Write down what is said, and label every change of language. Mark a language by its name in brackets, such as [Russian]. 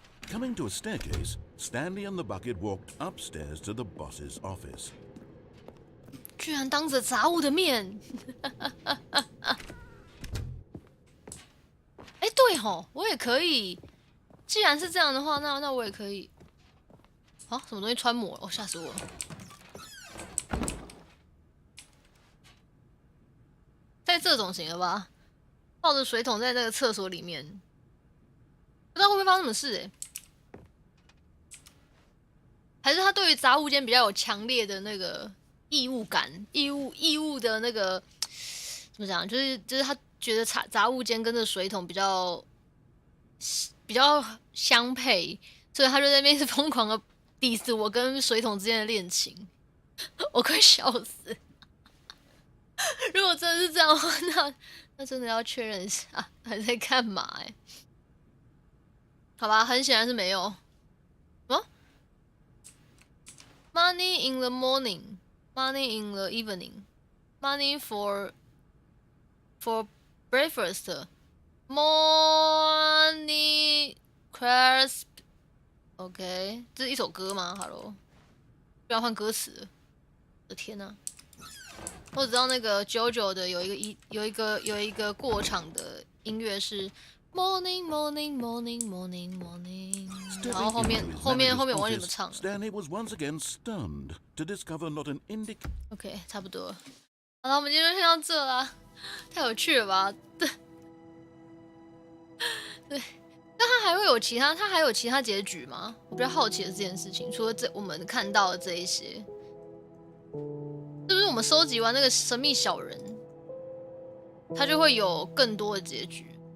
[English] Coming to a staircase, Stanley and the bucket walked upstairs to the boss's office. [Chinese] 居然当着杂物的面，哎，对吼，我也可以。既然是这样的话，那我也可以。啊，什么东西穿模？哦，吓死我了！在这种行了吧？抱着水桶在那个厕所里面，不知道会不会发生什么事哎、还是他对于杂物间比较有强烈的那个义务感，义务的那个怎么讲？就是他觉得杂物间跟这水桶比较相配，所以他就在那边是疯狂的 diss 我跟水桶之间的恋情，我快笑死！如果真的是这样的话，那真的要确认一下还在干嘛哎、好吧，很显然是没有。 [English] Money in the morning, money in the evening, money for breakfast, money crisp. [Chinese] OK， 这是一首歌吗 ？Hello， 不要换歌词了。我的天哪！我只知道那个 JoJo 的有一个过场的音乐是 [English] Morning, morning, morning, morning, morning。 [Chinese] 然后后面我忘记怎么唱了。 [English] Stanley was once again stunned to discover not an [Chinese] OK， 差不多了。好了，我们今天就先到这啦，太有趣了吧？对，但它还会有其他，它还有其他结局吗？我比较好奇的这件事情，除了我们看到的这一些，是不是我们收集完那个神秘小人，它就会有更多的结局？